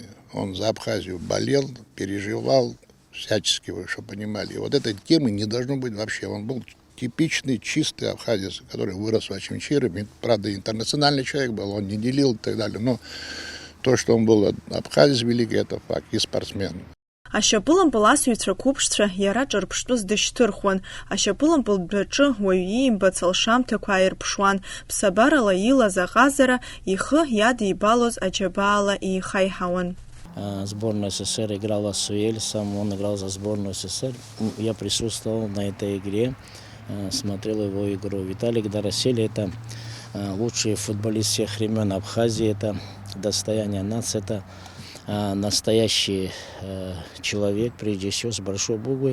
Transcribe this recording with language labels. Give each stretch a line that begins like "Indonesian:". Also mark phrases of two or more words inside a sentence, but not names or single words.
Russian: Он за Абхазию болел, переживал всячески, вы что понимали. И вот этой темы не должно быть вообще. Он был типичный, чистый абхазец, который вырос в Очимчире. Правда, интернациональный человек был, он не делил и так далее. Но то, что он был абхазец великий, это факт, и спортсмен.
Abkhazian: Ашьапылампыл асыҩцәа қәыԥшцәа иара ҿырԥштәыс дышьҭырхуан, ашьапылампыл дәаҿы уаҩ иимбац алшамҭақәа ааирԥшуан, ԥсабарала илаз аҟазара ихы иадибалоз аџьабаала еихаиҳауан.
Russian: Сборная СССР играла с Уэльсом, он играл за сборную СССР. Я присутствовал на этой игре, смотрел его игру. Виталий Доросель – это лучший футболист всех времен Абхазии, это достояние нации, это настоящий человек, прежде всего, с большой буквы.